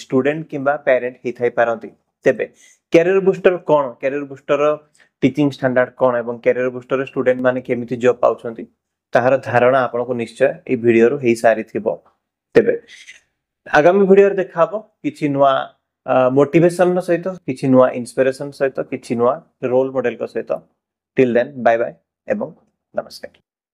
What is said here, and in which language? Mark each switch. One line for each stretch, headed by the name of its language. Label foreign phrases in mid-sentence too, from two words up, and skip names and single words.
Odia: ଷ୍ଟୁଡେଣ୍ଟ କିମ୍ବା ପ୍ୟାରେଣ୍ଟ ହେଇଥାଇ ପାରନ୍ତି ତେବେ କ୍ୟାରିୟର ବୁଷ୍ଟର କଣ କ୍ୟାରିୟର ବୁଷ୍ଟର
English: teaching standard
Odia: କଣ ଏବଂ କ୍ୟାରିୟର ବୁଷ୍ଟର ଷ୍ଟୁଡେଣ୍ଟ ମାନେ କେମିତି ଜବ ପାଉଛନ୍ତି ତାହାର ଧାରଣା ଆପଣଙ୍କୁ ନିଶ୍ଚୟ ଏଇ ଭିଡିଓରୁ ହେଇ ସାରିଥିବ ତେବେ ଆଗାମୀ ଭିଡିଓରେ ଦେଖା ହବ କିଛି ନୂଆ ମୋଟିଭେସନ ସହିତ କିଛି ନୂଆ ଇନ୍ସପିରେସନ ସହିତ କିଛି ନୂଆ
English: role model
Odia: ସହିତ
English: till then bye bye
Hindi: एवं नमस्कार।